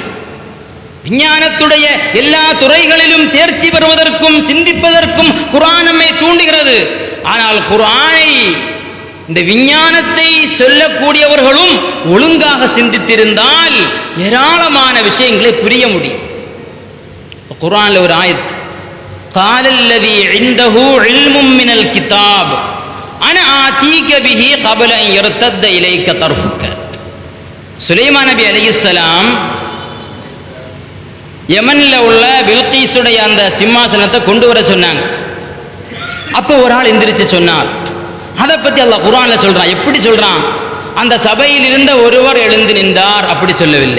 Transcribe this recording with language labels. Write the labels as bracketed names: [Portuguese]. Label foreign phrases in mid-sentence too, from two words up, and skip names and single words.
[Tamil] விஞ்ஞானத்துடைய எல்லா துறைகளிலும் தேர்ச்சி பெறுவதற்கும் சிந்திப்பதற்கும் குர்ஆன் நம்மை தூண்டுகிறது. ஆனால் குர்ஆனை இந்த விஞ்ஞானத்தை சொல்லக்கூடியவர்களும் ஒழுங்காக சிந்தித்திருந்தால் ஏராளமான விஷயங்களை புரிய முடியும். குர்ஆன்ல ஒரு ஆயத், [Arabic] قال الذي عنده علم من الكتاب انا آتيك به قبل ان يرتد اليك طرفك. [Tamil] சுலைமான் நபி அலைஹிஸ்ஸலாம் யமன்ல உள்ள பில்கீஸுடைய அந்த சிம்மாசனத்தை கொண்டு வர சொன்னாங்க. அப்போ ஒரு ஆள் எந்திரிச்சு சொன்னார். அதை பத்தி அல்லாஹ் குர்ஆன்ல சொல்றான். எப்படி சொல்றான்? அந்த சபையில் இருந்த ஒருவர் எழுந்து நின்றார், அப்படி சொல்லவில்லை.